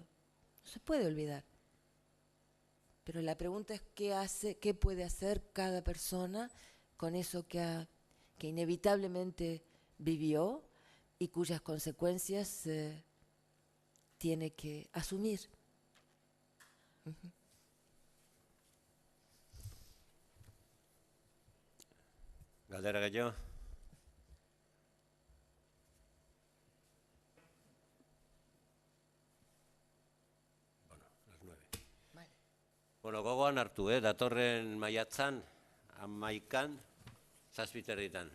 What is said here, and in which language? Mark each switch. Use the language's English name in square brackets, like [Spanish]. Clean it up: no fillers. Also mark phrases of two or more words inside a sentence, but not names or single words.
[Spanish] No se puede olvidar. Pero la pregunta es qué puede hacer cada persona con eso que inevitablemente vivió y cuyas consecuencias tiene que asumir. [Basque] Galdera gehiago? Bueno, gogoan hartu, datorren maiatzan, 11an, 7:30.